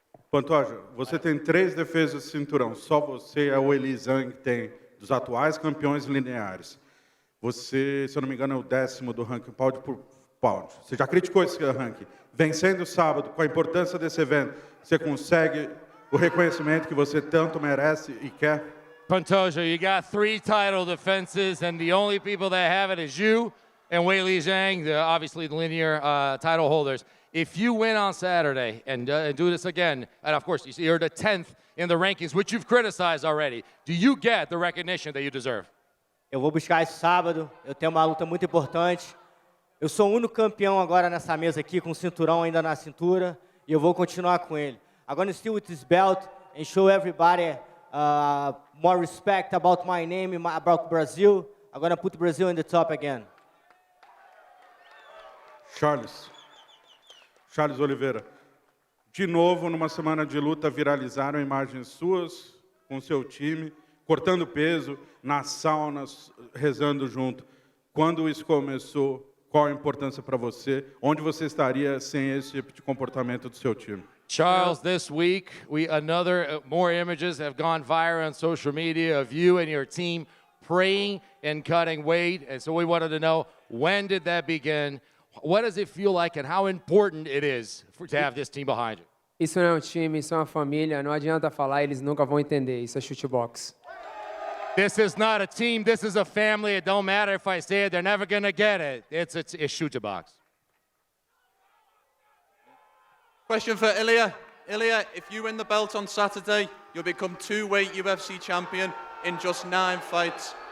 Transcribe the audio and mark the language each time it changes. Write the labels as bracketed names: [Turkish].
[Portuguese] Pantoja, você tem 3 defesas de cinturão. Só você é o Eli Zhang que tem, dos atuais campeões lineares. Você, se eu não me engano, é o 10º do ranking pound por pound. Você já criticou esse ranking. Vencendo sábado, com a importância desse evento, você consegue o reconhecimento que você tanto merece e quer? [English] Pantoja, you got 3 title defenses, and the only people that have it is you and Weili Zhang, obviously the linear title holders. If you win on Saturday and do this again, and of course you're the 10th in the rankings, which you've criticized already, do you get the recognition that you deserve? [Portuguese] Eu vou buscar esse sábado, eu tenho uma luta muito importante. Eu sou o único campeão agora nessa mesa aqui, com o cinturão ainda na cintura, e eu vou continuar com ele. [English] I'm going to steal with this belt and show everybody more respect about my name, about Brazil. I'm going to put Brazil in the top again. [Portuguese] Charles Oliveira, de novo, numa semana de luta, viralizaram imagens suas com seu time, cortando peso, nas saunas, rezando junto. Quando isso começou, qual a importância para você? Onde você estaria sem esse tipo de comportamento do seu time? [English] Charles, this week, more images have gone viral on social media of you and your team praying and cutting weight. And so we wanted to know, when did that begin? What does it feel like, and how important it is to have this team behind you? [Portuguese] Isso não é um time, isso é uma família. Não adianta falar, eles nunca vão entender. Isso é chutebox. [English] This is not a team, this is a family. It don't matter if I say it, they're never going to get it. It's shoot a box. Question for Ilia. Ilia, if you win the belt on Saturday, you'll become 2-weight UFC champion in just 9 fights.